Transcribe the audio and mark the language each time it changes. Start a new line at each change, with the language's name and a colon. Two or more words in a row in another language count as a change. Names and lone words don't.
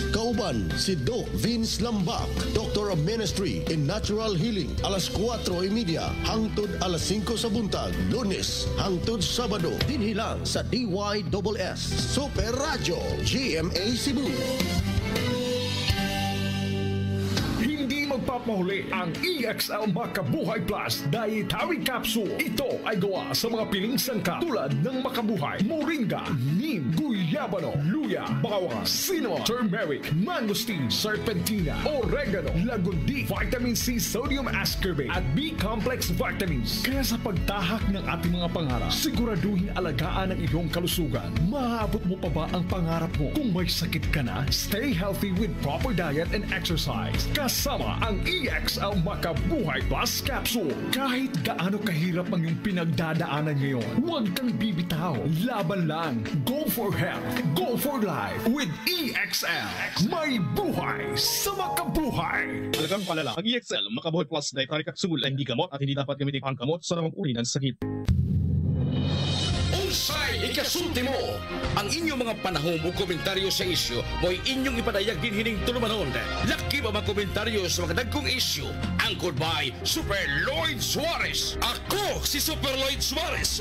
Cebuano: Kauban si Doc Vince Lambak, Doctor of Ministry in Natural Healing, alas 4:30 hangtod alas 5 sa buntag, Lunes hangtod Sabado. Dinhilang sa DYSS Super Radio GMA Cebu.
Filipino: Magpapahuli ang EXL Makabuhay Plus Dietary Capsule. Ito ay gawa sa mga piling sangkap tulad ng Makabuhay, Moringa, Neem, Guyabano, Luya, Bawang, Cinnamon, Turmeric, Mangosteen, Serpentina, Oregano, Lagundi, Vitamin C, Sodium Ascorbate at B-Complex Vitamins. Kaya sa pagtahak ng ating mga pangarap, siguraduhin alagaan ang iyong kalusugan. Maaabot mo pa ba ang pangarap mo? Kung may sakit ka na,
English: stay healthy with proper diet and exercise.
Filipino: Kasama ang EXL Makabuhay Plus Capsule. Kahit gaano kahirap ang iyong pinagdadaanan ngayon, huwag kang bibitaw. Laban lang.
English: Go for health. Go for life.
Filipino: With EXL. May buhay sa makabuhay. Talagang palala. Ang EXL Makabuhay Plus Dietary Capsule ay hindi gamot at hindi dapat gamitin ang gamot sa namang uri ng sakit.
Cebuano: Unsay ikasulti mo? Ang inyong mga panahon o komentaryo sa isyu mo'y inyong ipadayag din hining tulumanon. Laki ba mga komentaryo sa mga dagkong isyu?
English: Anchored by
Cebuano: Super Lloyd Suarez. Ako si Super Lloyd Suarez.